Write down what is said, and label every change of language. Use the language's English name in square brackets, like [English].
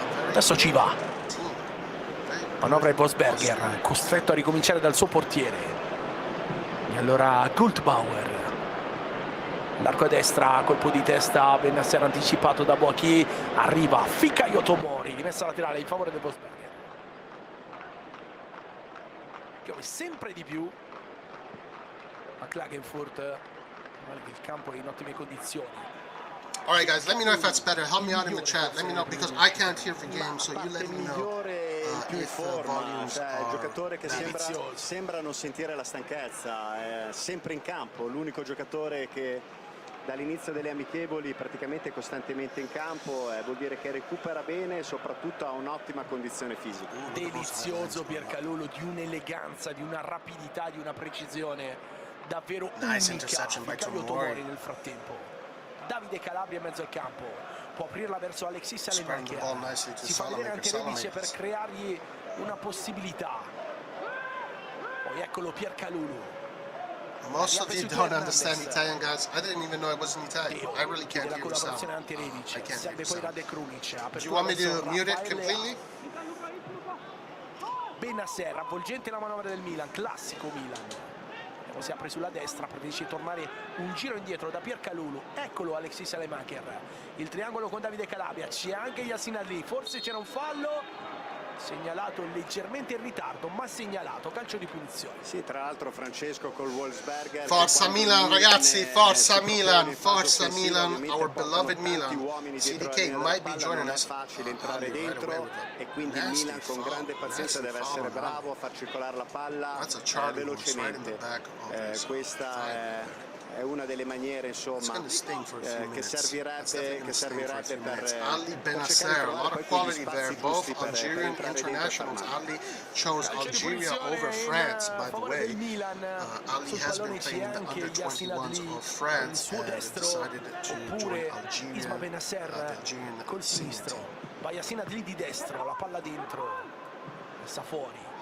[Italian] Adesso ci va, manovra il Wolfsberger, costretto a ricominciare dal suo portiere, e allora Guldbauer, l'arco a destra, colpo di testa, Benasser anticipato da Boachi, arriva Fikayo Tomori, rimessa laterale in favore del Wolfsberger, piove sempre di più, a Klagenfurt. Il campo è in ottime condizioni. [English] All right, guys, let me know if that's better. Help me out in the chat. Let me know because I can't hear the game, so you let me know if the volumes are [Italian] giocatore che sembra non sentire la stanchezza, è sempre in campo, l'unico giocatore che dall'inizio delle amichevoli praticamente costantemente in campo, vuol dire che recupera bene e soprattutto ha un'ottima condizione fisica. Delizioso Piercalulu, di un'eleganza, di una rapidità, di una precisione davvero unica. Cambio Tomori nel frattempo. Davide Calabria in mezzo al campo, può aprirla verso Alexis Alemacher, si fa vedere anche Rebic per creargli una possibilità. Poi eccolo Piercalulu. [English] Most of you don't understand Italian, guys. I didn't even know I was in Italian. Theo, I really can't [Italian] la [English] hear the sound. [Italian] collaborazione anti-Rebic, serve poi Rade Krunic. [English] Do you want me to mute it completely? [Italian] Benasser, avvolgente la manovra del Milan, classico Milan. Si apre sulla destra, preferisce tornare un giro indietro da Piercalulu. Eccolo Alexis Alemacher, il triangolo con Davide Calabria, c'è anche Yassin Ali, forse c'era un fallo segnalato leggermente in ritardo, ma segnalato, calcio di punizione. Sì, tra l'altro Francesco col Wolfsberger. Forza Milan, ragazzi, forza Milan, [English] our beloved Milan. CDK might be joining us. [Italian] È facile entrare dentro e quindi Milan con grande pazienza deve essere bravo a far circolare la palla velocemente. Questa è una delle maniere, insomma, che servirebbe per [English] Ali Benasser, a lot of quality there, both Algerian internationals. Ali chose Algeria over France, by the way. Ali has been playing the under-21s of France and decided to join [Italian] Isma Benasser col sinistro, va Yassin Ali di destro, la palla dentro, messa fuori.